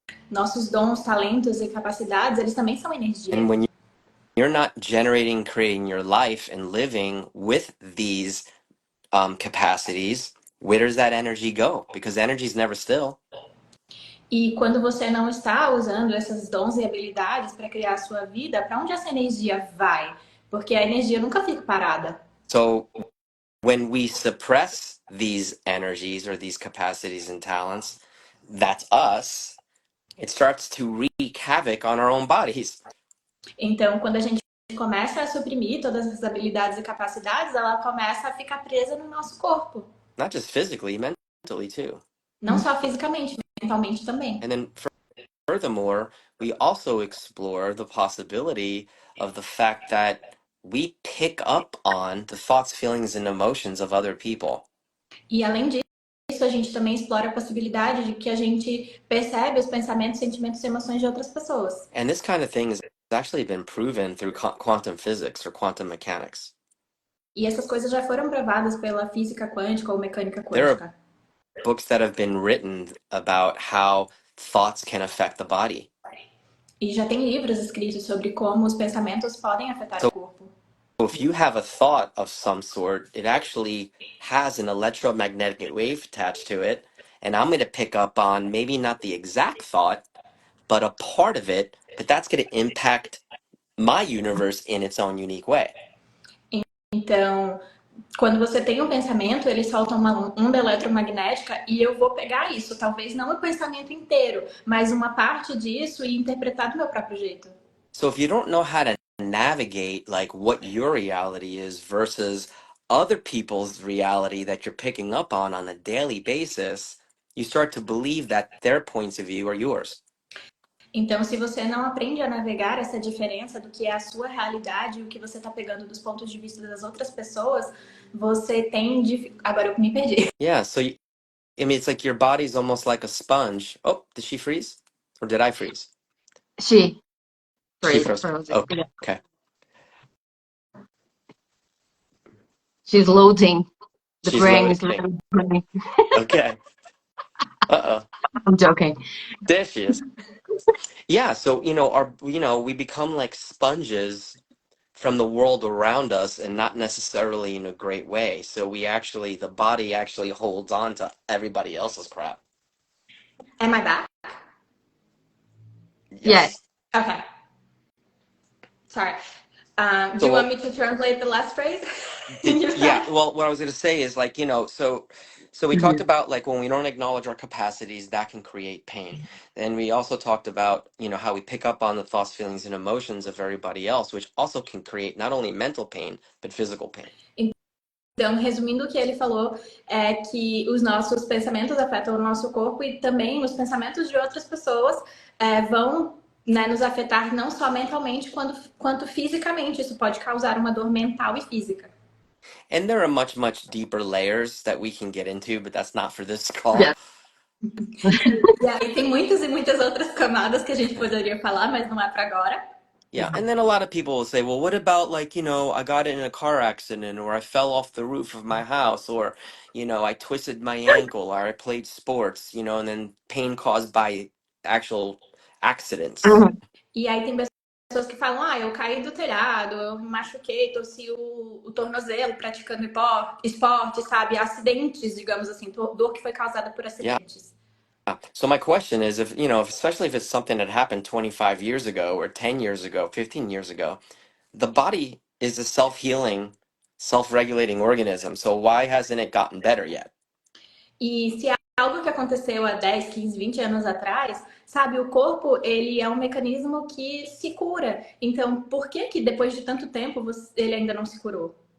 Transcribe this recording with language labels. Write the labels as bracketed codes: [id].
[pt] Nossos dons, talentos e capacidades, eles também são energia. [en] And when you're not generating, creating your life and living with these capacities, where does that energy go? Because energy is never still. [pt] E quando você não está usando esses dons e habilidades para criar a sua vida, para onde essa energia vai? Porque a energia nunca fica parada. [en] So when we suppress these energies or these capacities and talents, that's us, it starts to wreak havoc on our own bodies. [pt] Então, quando a gente começa a suprimir todas essas habilidades e capacidades, ela começa a ficar presa no nosso corpo. [en] Not just physically, mentally too. [pt] Não só fisicamente, mentalmente também. [en] And then furthermore, we also explore the possibility of the fact that we pick up on the thoughts, feelings, and emotions of other people. [pt] E além disso, a gente também explora a possibilidade de que a gente percebe os pensamentos, sentimentos e emoções de outras pessoas. [en] And this kind of thing has actually been proven through quantum physics or quantum mechanics. [pt] E essas coisas já foram provadas pela física quântica ou mecânica [en] There are [pt] quântica. [en] books that have been written about how thoughts can affect the body. [pt] E já tem livros escritos sobre como os pensamentos podem afetar o corpo. [en] So if you have a thought of some sort, it actually has an electromagnetic wave attached to it, and I'm going to pick up on maybe not the exact thought, but a part of it, but that's going to impact my universe in its own unique way. [pt] Então, quando você tem um pensamento, ele solta uma onda eletromagnética e eu vou pegar isso, talvez não o pensamento inteiro, mas uma parte disso e interpretar do meu próprio jeito. [en] So if you don't know how to navigate like what your reality is versus other people's reality that you're picking up on a daily basis, you start to believe that their points of view are yours. [pt] Então, se você não aprende a navegar essa diferença do que é a sua realidade e o que você está pegando dos pontos de vista das outras pessoas, você tem... Agora eu me perdi. [en] Yeah, so I mean, it's like your body's almost like a sponge. Oh, did she freeze? Or did I freeze? She She froze. froze. Okay. She's loading. The She's brain is loading. loading. Okay. Uh-oh. I'm joking. There she is. Yeah, so we become like sponges from the world around us and not necessarily in a great way. So the body actually holds on to everybody else's crap. Am I back? Yes. Okay. Sorry. Do you want me to translate the last phrase? Yeah, well, what I was going to say is like, so we talked about like when we don't acknowledge our capacities, that can create pain. And we also talked about, how we pick up on the thoughts, feelings, and emotions of everybody else, which also can create not only mental pain, but physical pain. [pt] Então, resumindo o que ele falou, é que os nossos pensamentos afetam o nosso corpo e também os pensamentos de outras pessoas vão nos afetar não só mentalmente quanto fisicamente. Isso pode causar uma dor mental e física. [en] And there are much, much deeper layers that we can get into, but that's not for this call. Yeah. [pt] E aí tem muitas e muitas outras camadas que a gente poderia falar, mas não é para agora. [en] Yeah, and then a lot of people will say, well, what about like, I got in a car accident or I fell off the roof of my house or, I twisted my ankle or I played sports, and then pain caused by actual accidents. [pt] E aí tem pessoas que falam, eu caí do telhado, eu me machuquei, torci o tornozelo praticando esporte, sabe? Acidentes, digamos assim, dor que foi causada por acidentes. [en] So my question is especially if it's something that happened 25 years ago or 10 years ago, 15 years ago, the body is a self-healing, self-regulating organism. So why hasn't it gotten better yet? [pt] E se é algo que aconteceu há 10, 15, 20 anos atrás, sabe, o corpo, ele é um mecanismo que se cura. Então, por que que depois de tanto tempo ele ainda não se curou?